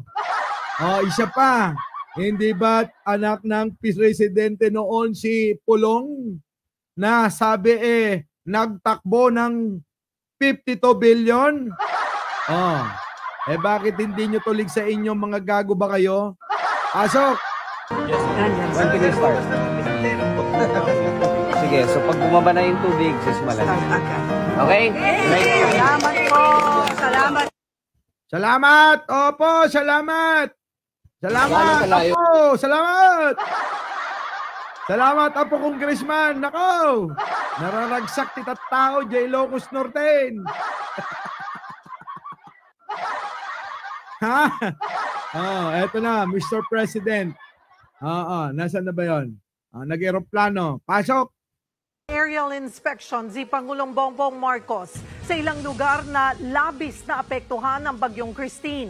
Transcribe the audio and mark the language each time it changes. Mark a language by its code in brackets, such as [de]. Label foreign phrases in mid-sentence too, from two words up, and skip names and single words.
[tl] Isa pa, hindi ba anak ng Presidente noon si Pulong na sabi nagtakbo ng 52 billion? Bakit hindi nyo tulig sa inyo, mga gago ba kayo? Pasok! [en] when can we start? [tl] Sige, so pag bumaba na yung tubig, sismalan. Okay? Salamat po. Salamat. Salamat! Opo, salamat! Salamat! Opo, salamat! Salamat, Apo Congressman! Nako! [ilo] Nararagsak ti tattao, J. Ilocos Norte! [tl] Ha? Eto na, Mr. President. Nasaan na ba yun? Nag-aeroplano. Pasok! Aerial inspection si Pangulong Bongbong Marcos sa ilang lugar na labis na apektuhan ng Bagyong Christine.